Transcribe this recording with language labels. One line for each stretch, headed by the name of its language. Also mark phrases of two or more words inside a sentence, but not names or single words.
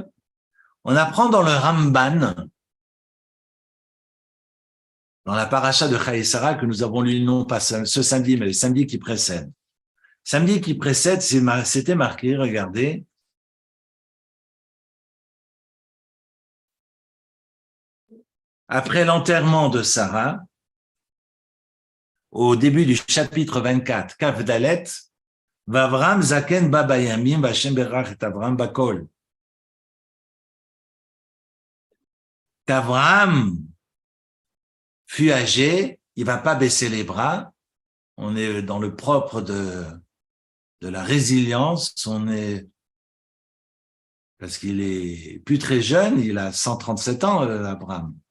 French: On apprend dans le Ramban, dans la paracha de Chayei Sarah que nous avons lu non pas ce samedi, mais le samedi qui précède. Samedi qui précède, c'était marqué, regardez. Après l'enterrement de Sarah, au début du chapitre 24,
Hebrew: כף דלת, ואברם זקן בא בימים ושם ברך את אברם בכל.
French: Qu'Avraham fut âgé, il va pas baisser les bras. On est dans le propre de la résilience. On est, parce qu'il est plus très jeune, il a 137 ans, Abraham.